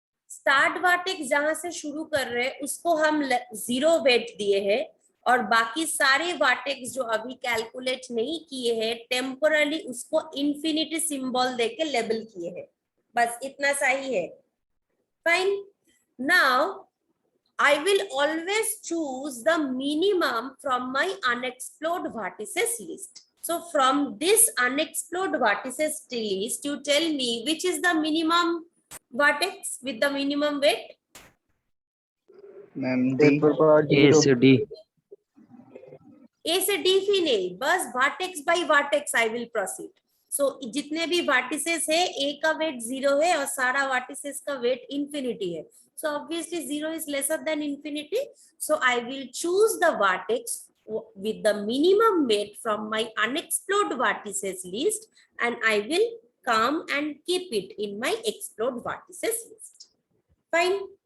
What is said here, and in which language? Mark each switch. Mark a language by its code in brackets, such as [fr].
[hi] Start vertex जहां से शुरू कर रहे हैं उसको हम 0 वेट दिए हैं, और बाकी सारे वर्टेक्स जो अभी कैलकुलेट नहीं किए हैं टेम्पोरली उसको इंफिनिटी सिंबल देके लेबल किए हैं. बस इतना सा ही है. Fine. [en] Now I will always choose the minimum from my unexplored vertices list. So from this unexplored vertices list, you tell me which is the minimum vertex with the minimum weight? [hi] Ma'am D. ए से D. A से D ही नहीं, बस [en] vertex by vertex I will proceed. [hi] So जितने भी vertices है, A का weight 0 है और सारा vertices का weight infinity है. [en] So obviously 0 is lesser than infinity. So I will choose the vertex with the minimum weight from my unexplored vertices list, and I will come and keep it in my explored vertices list. Fine.